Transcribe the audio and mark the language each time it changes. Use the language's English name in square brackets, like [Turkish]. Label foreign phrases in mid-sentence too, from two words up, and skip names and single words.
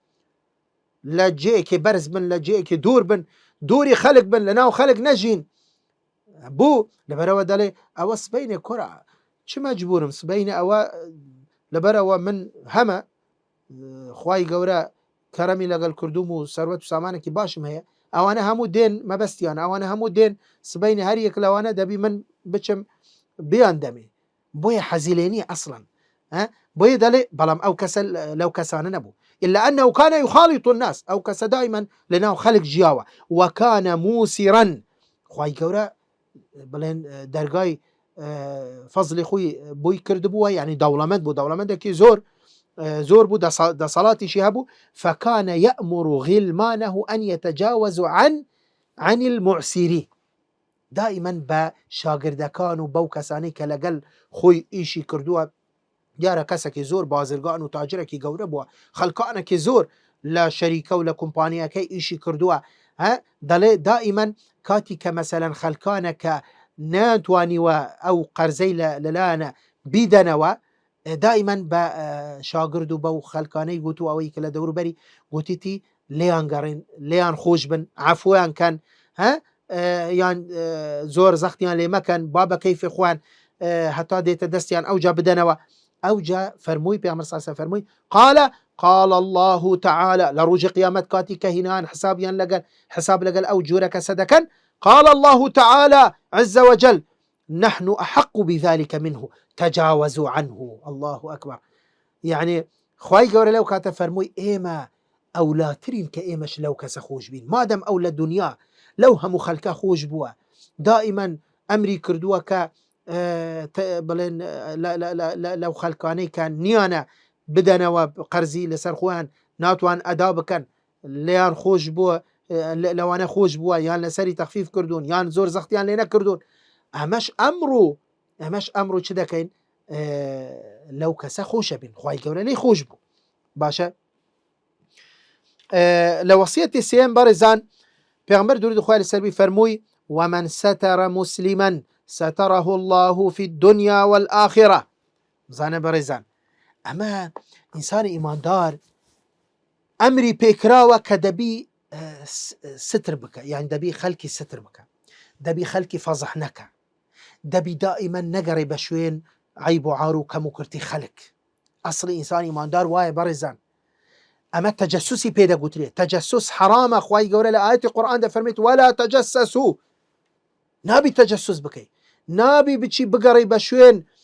[Central Kurdish] لە جێیەکی بەرز بن لە جێیەکی دوور بن دووری خەڵک بن لە ناو خەڵک نەژین بوو لەبەرەوە دەڵێ ئەوە سبەینێ کوڕە چ مەجبورم سبەینە ئەوە لەبەرەوە من هەمە خوای گەورە کەرەمی لەگەڵ کردوم و سەروەت و سامانێکی باشم هەیە ئەوانە هەموو دێن مەبەستیان ئەوانە هەموو دێن سبەینە هەر یەک لەوانە دەبی من بچم بیان دەمێ بۆیە حەزی لێ نییە ئەسڵەن بۆیە دەڵێ بەڵام ئەو کەسە لەو کەسانە نەبوو [Arabic] إلا أنه كان يخالط الناس [Central Kurdish] أو كەسە دائما لەناو خەڵک ژیاوە [Arabic] وكان موسرا [Central Kurdish] خوای گەورە بڵێن دەرگای فەزلی خۆی بۆی کردبووە یعنی دەوڵەمەند بوو دەوڵەمەندێکی زۆر بوو دەسەڵاتیشی هەبوو فكان [Arabic] يأمر غلمانه أن يتجاوزوا عن المعسرين [Central Kurdish] دائما بە شاگردەکان و بەو کەسانەی کە لەگەڵ خۆی ئیشی کردووە دیارە کەسێکی زۆر بازرگان و تاجرێکی گەورە بووە خەڵکانێکی زۆر لە شەریکە و لە کومپانیەکەی ئیشی کردووە دەڵێ دائما کاتی کە مەسەلەن خەڵکانە کە ناتوانیوە ئەو قەرزەی لەلایەنە بیدەنەوە دائما بە شاگرد و بەو خەلکانەی گوت و ئەوەی کە لە دەوروبەری گوتیتی لێیان گەڕێن لێیان خۆش بن عفویان کەن یان زۆر زەختیان لێ مەکەن با بە کەیفی خۆیان هەتا دێتە دەستیان ئەوجا بدەنەوە ئەوجا فەرمووی پێغەمبەر [Arabic] صلی الله علیه و سلم [Central Kurdish] فەرمووی [Arabic] قال الله تعالى [Central Kurdish] لە ڕۆژی قیامەت کاتی کە هینان حسابیان لەگەل حساب لەگەل ئەو جۆرە کەسە دەکەن قال [Arabic] الله تعالى عز وجل نحن أحق بذلك منه تجاوزوا عنه الله أكبر يعني [Central Kurdish] خواهی گەورە لەو کاتە فەرمووی ئێمە ئەولاترین کە ئێمەش لەو کەسە خۆش بین مادەم ئەو لە دنیا لەو هەموو خەلکە خۆش بووە دائیمەن ئەمری کردووە کە بڵێن لەو خەلکانەی کە نیانە بدەنەوە قەرزی لەسەر خۆیان ناتوان ئەدا بکەن لێیان خۆش بووە لەوانە خۆش بووە یان لەسەری تەخفیف کردوون یان زۆر زەختیان لێ نەکردوون ئەمەش ئەمڕۆ چ دەکەین لەو کەسە خۆشە بین خوای گەورە لێی خۆش بوو باشە لە وەسیەتی سێم بەڕێزان پێغەمبەر درود خوای لەسەر بی فەرمووی [Arabic] ومن ستر مسلما ستره الله في الدنيا والآخرة [Central Kurdish] بزانە بەڕێزان ئەمە ئینسانی ئیماندار ئەمری پێکراوە کە دەبی ستر بکە یان دەبی خەلکی ستر بکە دەبی خەلکی فەزح نەکە دەبی دائیمەن نەگەڕێ بە شوێن عیب و عار و کەم و کورتی خەلک ئەسڵی ئینسانی ئیماندار وایە بەڕێزان ئەمە تەجەسوسی پێدەگوترێت تەجەسوس حرامە خوای گەورە لە ئاەتی قورئان دەفەرمێت [Arabic] وەلا تەجەسەسوو [Central Kurdish] نابی تەجەسوس بکەی نابی بچی بگەڕێی بە شوێن